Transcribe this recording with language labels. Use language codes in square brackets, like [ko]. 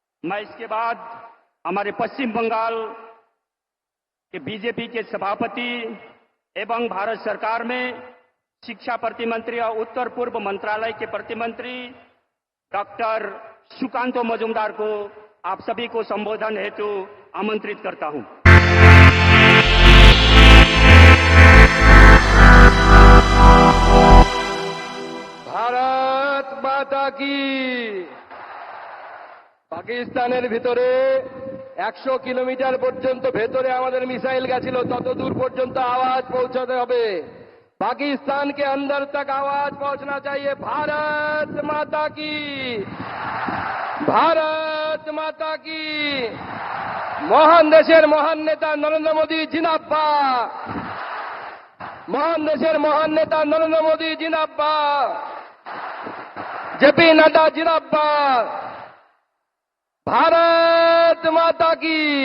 [hi] मैं इसके बाद हमारे पश्चिम बंगाल के बीजेपी के सभापति एवं भारत सरकार में शिक्षा प्रतिमंत्री और उत्तर पूर्व मंत्रालय के प्रतिमंत्री डॉक्टर सुकांतो मजुमदार को आप सभी को संबोधन हेतु आमंत्रित करता हूं। भारत माता की। [bn] পাকিস্তানের ভিতরে 100 কিলোমিটার পর্যন্ত ভেতরে আমাদের মিসাইল গেছিল, তত দূর পর্যন্ত আওয়াজ পৌঁছাতে হবে। [hi] पाकिस्तान के अंदर तक आवाज पहुंचना चाहिए। भारत माता की, भारत [bn] মাতা কি মহান দেশের মহান নেতা নরেন্দ্র মোদী জিন্দাবাদ মহান দেশের মহান নেতা নরেন্দ্র মোদী জিন্দাবাদ জেপি নাড্ডা জিন্দাবাদ ভারত মাতা কি